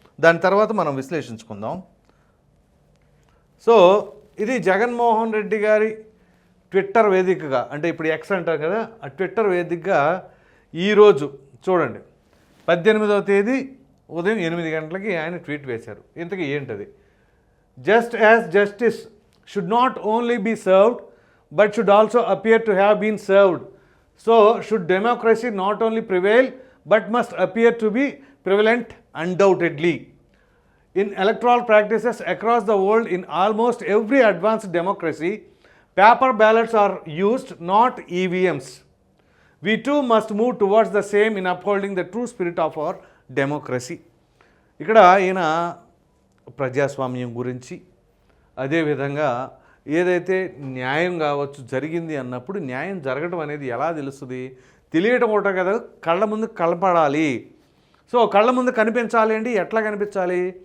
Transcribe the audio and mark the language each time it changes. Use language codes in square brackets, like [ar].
[te] దాని తర్వాత మనం విశ్లేషించుకుందాం. సో ఇది జగన్మోహన్ రెడ్డి గారి ట్విట్టర్ వేదికగా, అంటే ఇప్పుడు ఎక్స్ అంటారు కదా, ఆ ట్విట్టర్ వేదికగా ఈరోజు చూడండి 18వ తేదీ ఉదయం 8 గంటలకి ఆయన ట్వీట్ వేశారు. ఇంతకీ ఏంటది? [en] Just as justice should not only be served but should also appear to have been served. So should democracy not only prevail but must appear to be prevalent undoubtedly. In electoral practices across the world, in almost every advanced democracy, paper ballots are used, not EVMs. We too must move towards the same in upholding the true spirit of our democracy. [te] ఇక్కడ ఈయన ప్రజాస్వామ్యం గురించి, అదేవిధంగా ఏదైతే న్యాయం కావచ్చు జరిగింది అన్నప్పుడు న్యాయం జరగడం అనేది ఎలా తెలుస్తుంది? తెలియటం ఒకటే కదా, కళ్ళ ముందు కనపడాలి. సో కళ్ళ ముందు కనిపించాలి అండి. ఎట్లా కనిపించాలి?